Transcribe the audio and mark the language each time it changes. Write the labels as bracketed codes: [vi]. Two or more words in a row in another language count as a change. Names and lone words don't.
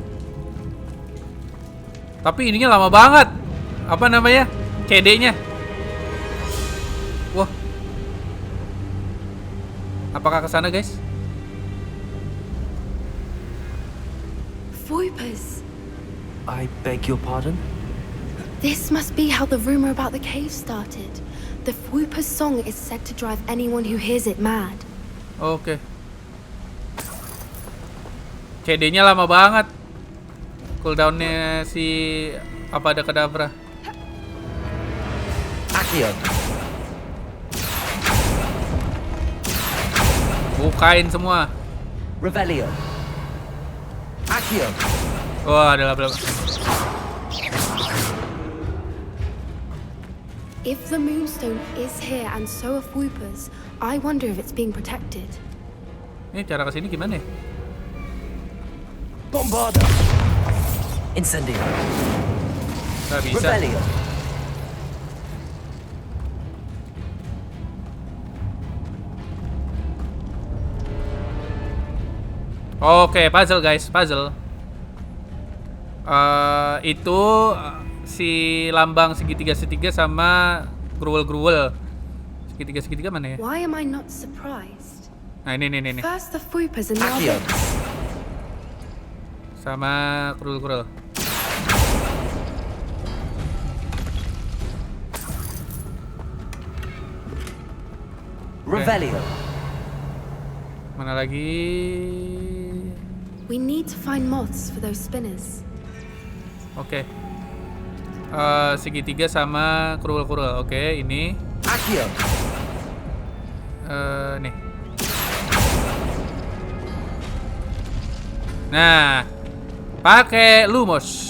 [id] Tapi ininya lama banget. Apa namanya? CD-nya. Wah. Apakah ke sana, guys? Voipers. [en] I beg your pardon? This must be how the rumor about the cave started. The Voipers song is said to drive anyone who hears it mad. [id] Oke. CD-nya lama banget. Cooldown-nya si Avada Kedavra. Accio. Bukain semua. Revelio. Accio. Wah, ada level. [en] If the Moonstone is here and so are Voipers, I wonder if it's being protected. [id] Ini cara kesini gimana ya? Bombarda. Incendio. Gak bisa. Revelio. Oke, puzzle guys, puzzle. Itu si lambang segitiga sama gruwel-gruwel. Segitiga mana ya? [en] Why am I not surprised? [id] Nah, ini. [en] First the Voipers and now [id] Accio. [en] this. [id] Sama gruwel-gruwel. Revelio. Mana lagi? [en] We need to find moths for those spinners. [id] Oke. Segitiga sama gruwel-gruwel. Oke, ini. Accio. Nih. Nah, pakai Lumos.